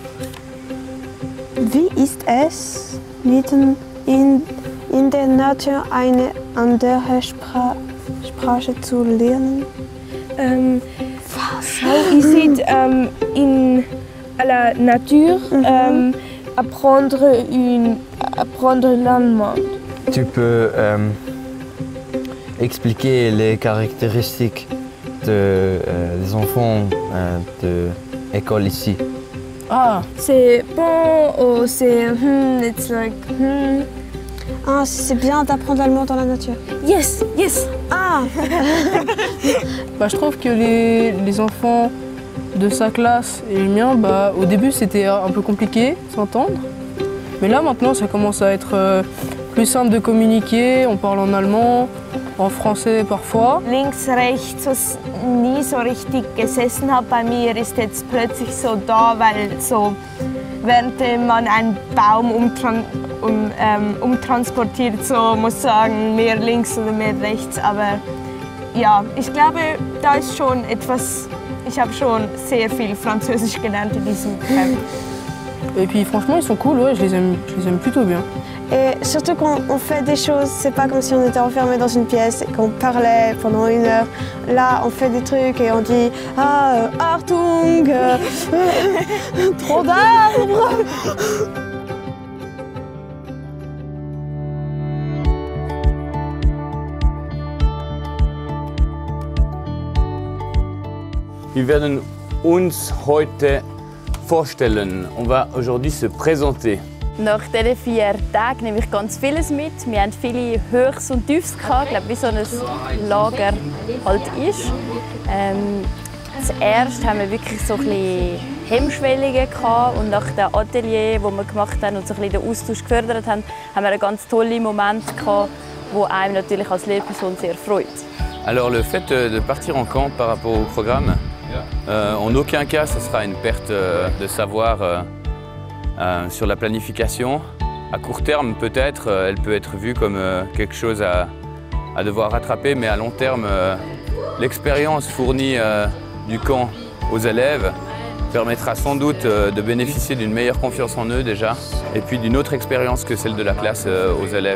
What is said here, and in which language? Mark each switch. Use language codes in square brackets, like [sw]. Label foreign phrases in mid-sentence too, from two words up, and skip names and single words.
[de] Wie ist es, mitten in der Natur eine andere Sprache zu lernen? [en] How is it [fr] à la nature apprendre l'allemand? Tu peux expliquer les caractéristiques des enfants de l'école ici. Ah, C'est bon ou c'est [en] it's like [fr] Ah, c'est bien d'apprendre l'allemand dans la nature. [en] yes, yes. Ah, [fr] je trouve que les enfants de sa classe et le mien, au début c'était un peu compliqué de s'entendre. Mais là maintenant ça commence à être plus simple de communiquer, on parle en allemand, en français parfois. [de] Links, rechts, was nie so richtig gesessen hat bei mir, ist jetzt plötzlich so da, weil so während man einen Baum umtransportiert, so muss sagen, mehr links oder mehr rechts. Aber ja, ich glaube, da ist schon etwas, ich habe schon sehr viel Französisch gelernt in diesem Camp. [fr] Et puis franchement ils sont cool, ouais, je les aime plutôt bien. et surtout quand on fait des choses, c'est pas comme si on était enfermé dans une pièce et qu'on parlait pendant 1 heure. Là, on fait des trucs et on dit « Ah, Achtung, trop d'arbres !» [de] Wir werden uns heute vorstellen. [fr] On va aujourd'hui se présenter. [de] Nach diesen 4 Tagen nehme ich ganz vieles mit. Wir haben viele Höchst und Tiefs gehabt, glaube, wie so ein Lager halt ist. Zuerst haben wir wirklich so ein bisschen Hemmschwellungen gehabt und nach dem Atelier, das wir gemacht haben und so ein bisschen den Austausch gefördert haben, haben wir einen ganz tollen Moment gehabt, wo einem natürlich als Lehrperson sehr freut. [fr] Alors le fait de partir en camp par rapport au programme, en aucun cas ce sera une perte de savoir sur la planification. À court terme peut-être, elle peut être vue comme quelque chose à devoir rattraper, mais à long terme, l'expérience fournie du camp aux élèves permettra sans doute de bénéficier d'une meilleure confiance en eux déjà, et puis d'une autre expérience que celle de la classe aux élèves.